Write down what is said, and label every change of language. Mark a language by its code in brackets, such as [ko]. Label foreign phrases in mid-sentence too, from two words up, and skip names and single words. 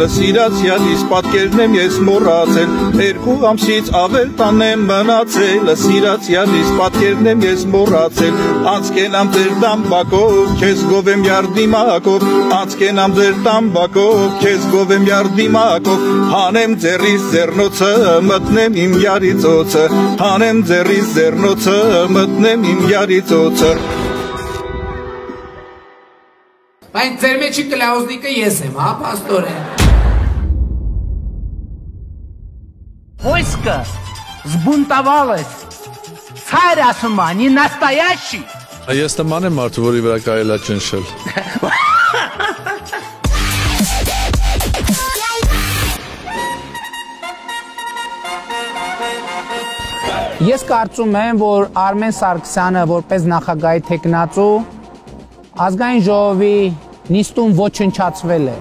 [hy] սիրացյալիս պատկերն եմ ես մոռացել, 2 ամսից ավել տանն եմ մնացել, սիրացյալիս պատկերն եմ ես մոռացել, անցկենամ ձեր տամբակով, քեզ գովեմ յարդիմակով, անցկենամ ձեր տամբակով, քեզ գովեմ յարդիմակով, հանեմ ձեռիս ձեռնոցը, մտնեմ իմ յարիծոցը, հանեմ ձեռիս ձեռնոցը, մտնեմ իմ յարիծոցը։ Բայց ձեր մեջի կլաուզնիկը ես եմ, հա, պաստորեն։ [ru] Войско сбунтовалось. [hy] Царь ասում է, [ru] не настоящий. [hy] Ես նման եմ մարդու, որի վրա կարելի է ճնշել։ Ես կարծում եմ, որ Արմեն Սարգսյանը որպես նախագահի թեկնածու ազգային ժողովի նիստում ոչնչացվել է։